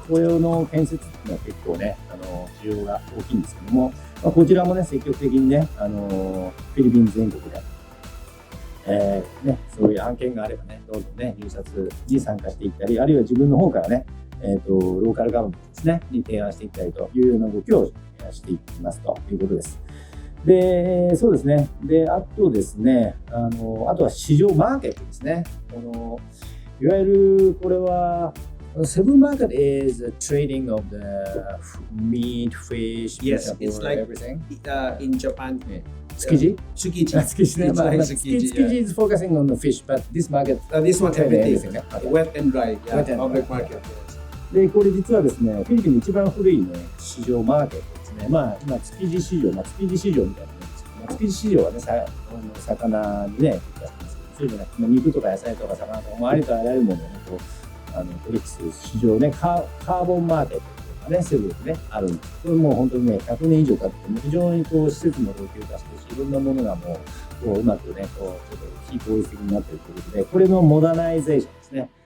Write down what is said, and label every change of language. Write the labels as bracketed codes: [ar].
[ja] これの建設っていうのは結構ね、需要が大きいんですけども、こちらもね、積極的にね、フィリピン全国で、そういう案件があればね、どんどんね、入札に参加していったり、あるいは自分の方からね、ローカルガバメントですね、に提案していったりというような動きをしていきますということです。で、そうですね。で、あとですね、あとは市場マーケットですね。いわゆる、これは、 [en] Cebu market is the trading of the meat, fish, Yes, it's like everything. In Japan. Tsukiji? Tsukiji. Tsukiji. Tsukiji is focusing on the fish, but this market, this one everything. Okay. Wet and dry. Yeah, Wet and public dry. market. [ja] で、これ実はですね、フィリピンの一番古いね、市場マーケットですね。今、築地市場、築地市場みたいなものですけど、築地市場はね、魚にね、そうじゃなくて、肉とか野菜とか魚とか、ありとあらゆるものをね、こう、取引する市場ね、カーボンマーケットとかね、セブンでね、あるんです。これもう本当にね、100年以上かけて、非常にこう、施設も老朽化してるし、いろんなものがもう、こう、うまくね、こう、ちょっと非効率的になっているということで、これのモダナイゼーションですね。